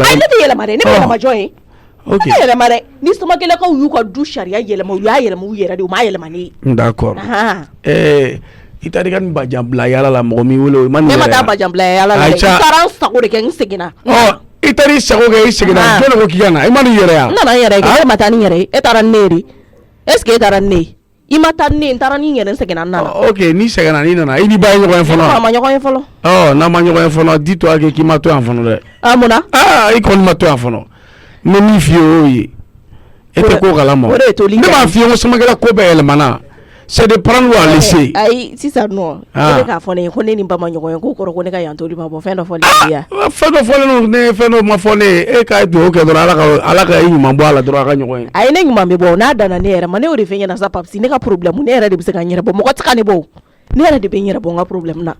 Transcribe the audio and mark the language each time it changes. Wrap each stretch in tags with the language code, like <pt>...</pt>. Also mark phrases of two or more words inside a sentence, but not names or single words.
<bm>Ayi ne tɛ yɛlɛma dɛ ne bɛ yɛlɛma jɔn ye. Ne tɛ yɛlɛma dɛ ni Samakɛlakaw y'u ka du sariya yɛlɛma u y'a yɛlɛma u yɛrɛ de u m'a yɛlɛma ne ye.</bm> <fr>D'accord.</fr> <bm>I taara i ka nin bajan bila yala la mɔgɔ min wele o ma nin yɛrɛ. Ne ma taa bajan bila yala la dɛ i taara n sago de kɛ n seginna. I taara i sago kɛ i seginna jɔn de ko k'i ka na i ma nin yɛrɛ yan. N nana n yɛrɛ kɛ e ma taa ni yɛrɛ ye e taara ni ne ye de</bm> <fr>est ce que</fr> <bm>e taara ni ne ye i ma taa ni ne ye n taara ni n yɛrɛ n seginna n nana. Ok n'i seginna n'i nana i ni ba ye ɲɔgɔn ye fɔlɔ. Ne ma ɲɔgɔn ye fɔlɔ. N'a ma ɲɔgɔn ye fɔlɔ di to a kɛ k'i ma to yan fɔlɔ dɛ. Mun na. I kɔni ma to yan fɔlɔ n bɛ min f'i ye o ye e tɛ ko kalama. O de ye toli. Ne b'a f'i ye ko Samakɛla ko bɛɛ yɛlɛmana.</bm> <fr>C'est de prendre ou à laisser.</fr> <bm>Ayi sisan nɔ e bɛ k'a fɔ ne ye ko ne ni ba ma ɲɔgɔn ye ko kɔrɔ ko ne ka yan toli ma bɔ fɛn dɔ fɔlen ye yan. Fɛn dɔ fɔlen don ne fɛn dɔ ma fɔ ne ye e k'a dugawu kɛ dɔrɔn Ala ka i ɲuman bɔ a la dɔrɔn a ka ɲɔgɔn ye. Ayi ne ɲuman bɛ bɔ n'a danna ne yɛrɛ ma ne y'o de fɛ ɲɛna sa Papisi ne ka problème ne yɛrɛ de bɛ se ka n yɛrɛ bɔ mɔgɔ tɛ ka ne bɔ ne yɛrɛ de bɛ n yɛrɛ bɔ n ka problème na.</bm>